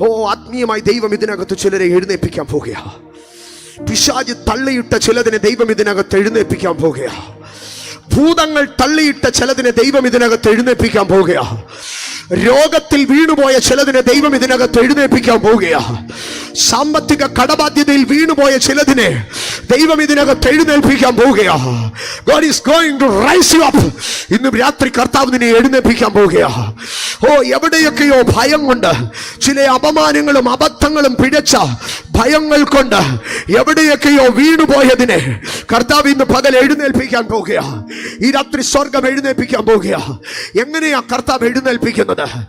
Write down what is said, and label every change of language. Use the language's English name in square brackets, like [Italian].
[Malayalam] ആത്മീയമായി ദൈവം ഇതിനകത്ത് ചിലരെ എഴുന്നേൽപ്പിക്കാൻ പോകുക. പിശാച് തള്ളിയിട്ട ചിലതിനെ ദൈവം ഇതിനകത്ത് എഴുന്നേൽപ്പിക്കാൻ പോകുക. ഭൂതങ്ങൾ തള്ളിയിട്ട ചിലതിനെ ദൈവം ഇതിനകത്ത് എഴുന്നേൽപ്പിക്കാൻ പോകുക. രോഗത്തിൽ വീണുപോയ ചിലതിനെ ദൈവം ഇതിനകത്ത് എഴുന്നേൽപ്പിക്കാൻ പോവുകയാ. സാമ്പത്തിക കടബാധ്യതയിൽ വീണുപോയ ചിലതിനെ ദൈവം ഇതിനകത്ത് എഴുന്നേൽപ്പിക്കാൻ പോവുകയാ. [English] God is going to rise you up. [Malayalam] ഇന്ന് രാത്രി കർത്താവ് നിന്നെ എഴുന്നേൽപ്പിക്കാൻ പോവുകയാ. എവിടെയൊക്കെയോ ഭയം കൊണ്ട്, ചില അപമാനങ്ങളും അബദ്ധങ്ങളും പിഴച്ച ഭയങ്ങൾ കൊണ്ട് എവിടെയൊക്കെയോ വീണുപോയതിനെ കർത്താവ് ഇന്ന് പകൽ എഴുന്നേൽപ്പിക്കാൻ പോവുകയാ. ഈ രാത്രി സ്വർഗം എഴുന്നേൽപ്പിക്കാൻ പോവുകയാ. എങ്ങനെയാ കർത്താവ് എഴുന്നേൽപ്പിക്കുന്നത്?